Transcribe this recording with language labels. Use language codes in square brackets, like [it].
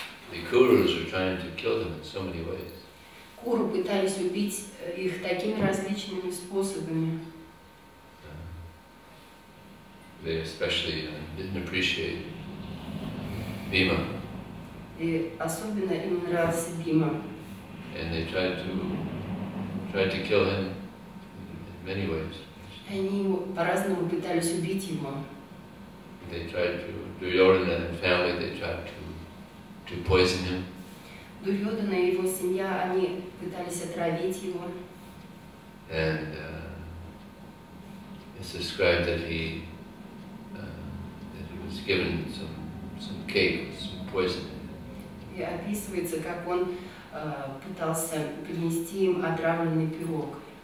[en] The Kurus were trying to kill them in so many ways. [ru] Куру пытались убить их такими различными способами. [en] They especially didn't appreciate Bhima. [ru] И особенно им нравился Бима. [en] And they tried to kill him in many ways. [ru] Они по-разному пытались убить его. [en] They tried to, Duryodhana and family, they tried to poison him. [ru] Дурьодана и его семья, они пытались отравить его. [en] And it's described that he was given some cake with some poison in it. [ru] И описывается, как он пытался принести им отравленный пирог.